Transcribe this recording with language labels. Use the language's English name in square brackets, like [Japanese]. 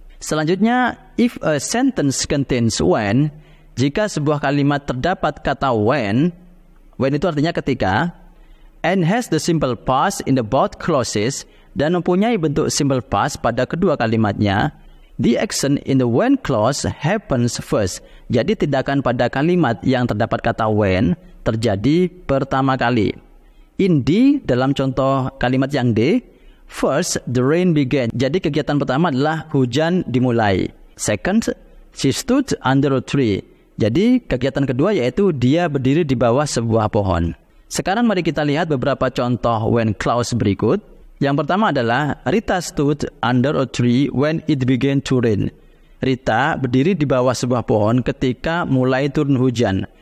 [English] Selanjutnya, if a sentence contains when, [Indonesian] jika sebuah kalimat terdapat kata when itu artinya ketika, [English] and has the simple past in the both clauses, [Indonesian] dan mempunyai bentuk simple past pada kedua kalimatnya, [English] the action in the when clause happens first. [Indonesian] Jadi tindakan pada kalimat yang terdapat kata when terjadi pertama kali. [English] In D, [Indonesian] dalam contoh kalimat yang D, [English] first, the rain began. [Indonesian] Jadi kegiatan pertama adalah hujan dimulai. [English] Second, she stood under a tree. [Indonesian] Jadi kegiatan kedua yaitu dia berdiri di bawah sebuah pohon. Sekarang mari kita lihat beberapa contoh when clause berikut. Yang pertama adalah [English] Rita stood under a tree when it began to rain. [Indonesian] Rita berdiri di bawah sebuah pohon ketika mulai turun hujan.